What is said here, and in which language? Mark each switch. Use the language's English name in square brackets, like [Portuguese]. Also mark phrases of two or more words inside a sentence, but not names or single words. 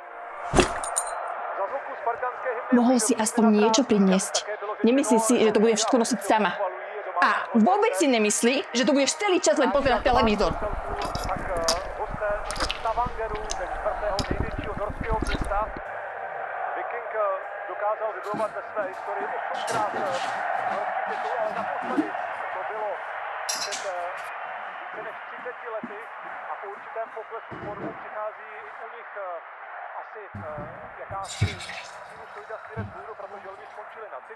[Czech] Za zvuku spartanské hymny... [Slovak] Mohol si aspoň niečo priniesť. Nemyslí si, že to bude všetko nosiť sama. A vôbec si nemyslí, že tu budeš celý čas len pozerať televízor. [Czech] Tak hosté Stavangeru ze čtvrtého největšího norského města. Viking dokázal vybojovat ve své historii 8krát norský titul, ale naposledy to bylo před více než 30 lety a po určitém poklesu formu přichází u nich asi jakási sinusoida směrem vzhůru, protože oni skončili na 3.